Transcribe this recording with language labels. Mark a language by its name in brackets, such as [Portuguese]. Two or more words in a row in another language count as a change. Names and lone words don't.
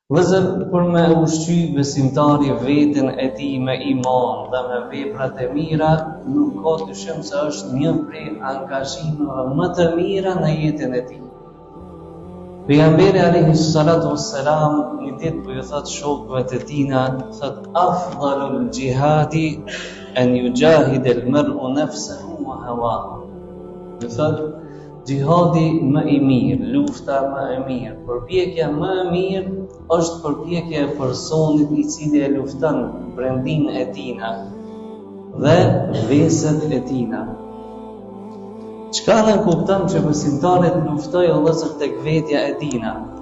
[Albanian] Vëzër, për me ushqy besimtari veten e tij me iman dhe me veprat e mira, nuk ka dyshim se është një prej angazhimeve më të mira në jetën e tij. Pejgamberi [Arabic] عليه الصلاة والسلام [Albanian] një ditë po ju thot shokëve të tina, thot [Arabic] أفضل الجهاد أن يجاهد المرء نفسه وهواه. [Albanian] Do thot jihadi më i mirë, lufta më e mirë, përpjekja më e mirë është përpjekja e personit i cili e lufton brendin e tina dhe veset e tina. Çka në kupton që besimtarit luftojë vëllezër tek vetja e tina?